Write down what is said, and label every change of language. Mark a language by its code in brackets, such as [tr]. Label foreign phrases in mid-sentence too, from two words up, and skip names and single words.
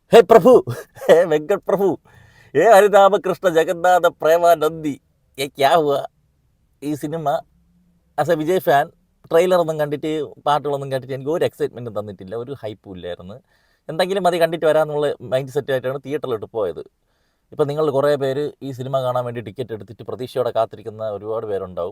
[hi] हे प्रभु, हे वेंकट प्रभु, हे हरिराम कृष्ण जगन्नाथ प्रेमानंदी, ये क्या हुआ? [ml] ഈ സിനിമ [en] as a Vijay fan [ml] ട്രെയിലറൊന്നും കണ്ടിട്ട് പാട്ടുകളൊന്നും കേട്ടിട്ട് എനിക്ക് ഒരു എക്സൈറ്റ്മെൻറ്റും തന്നിട്ടില്ല, ഒരു ഹൈപ്പും ഇല്ലായിരുന്നു. എന്തെങ്കിലും മതി കണ്ടിട്ട് വരാമെന്നുള്ള മൈൻഡ് സെറ്റായിട്ടാണ് തിയേറ്ററിലോട്ട് പോയത്. ഇപ്പം നിങ്ങൾ കുറേ പേര് ഈ സിനിമ കാണാൻ വേണ്ടി ടിക്കറ്റ് എടുത്തിട്ട് പ്രതീക്ഷയോടെ കാത്തിരിക്കുന്ന ഒരുപാട് പേരുണ്ടാവും.